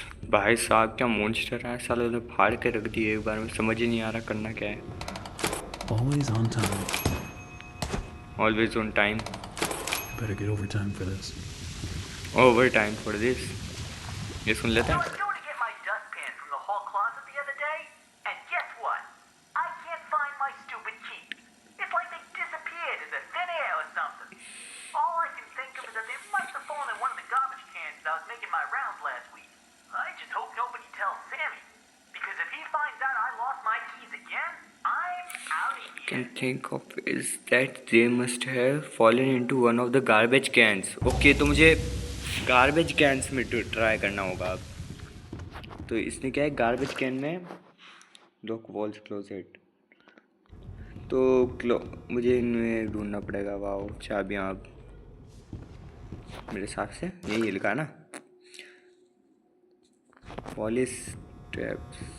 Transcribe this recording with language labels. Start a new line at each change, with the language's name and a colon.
Hindi: भाई साहब क्या मॉन्स्टर है साले ने फाड़ के रख दिए एक बार में, समझ ही नहीं आ रहा करना क्या है।
English: Always on time. Always on time, Better get overtime for this. Overtime for this.
Hindi: ये सुन लेते
English: I
Hindi: हैं।
English: was going to get my dustpan from the hall closet the other day, and guess what? I can't find my stupid key. It's like they disappeared into thin air or something. All I can think of is that they must have fallen in one of the garbage cans as I was making my rounds last week. I just hope nobody tells Sammy, because if he finds out I lost my keys again, I'm out of here. Can think of is that they must have fallen into one of the garbage cans.
Hindi: Okay तो मुझे garbage cans में try करना होगा अब। तो इसने क्या है, गार्बेज कैन में लॉक वॉल्स क्लोजेट, तो मुझे इनमें ढूंढना पड़ेगा। वाओ चाबियाँ, अब मेरे हिसाब से यही लिखा है ना, पॉलिश टैप्स।